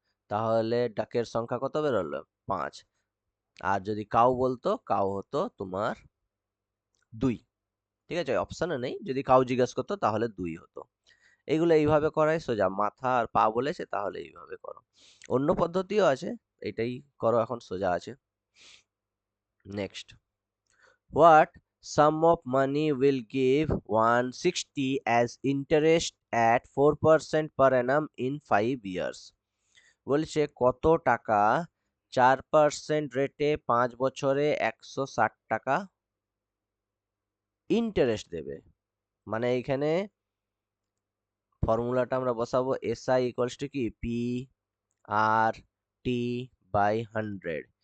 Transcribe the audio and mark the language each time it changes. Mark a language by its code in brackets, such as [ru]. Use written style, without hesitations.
[bn] তাহলে ডাকের সংখ্যা কত বেরোলো, 5। আর যদি কাউ বলতো, কাউ হতো তোমার 2। ঠিক আছে, অপশানে নেই, যদি কাউ জিজ্ঞাসা করতো তাহলে 2 হতো। এগুলো এইভাবে করাই সোজা, মাথা আর পা বলেছে তাহলে এইভাবে করো। অন্য পদ্ধতিও আছে, এটাই করো এখন, সোজা আছে। [en] Next, what sum of money will give 160 as interest at 4% per annum in 5 years? [bn] বলছে কত টাকা 4% রেটে 5 বছরে 160 টাকা ইন্টারেস্ট দেবে। মানে এইখানে ফর্মুলাটা আমরা বসাবো, এসআই ইকুয়ালস টু কি, পি আর টি বাই 100।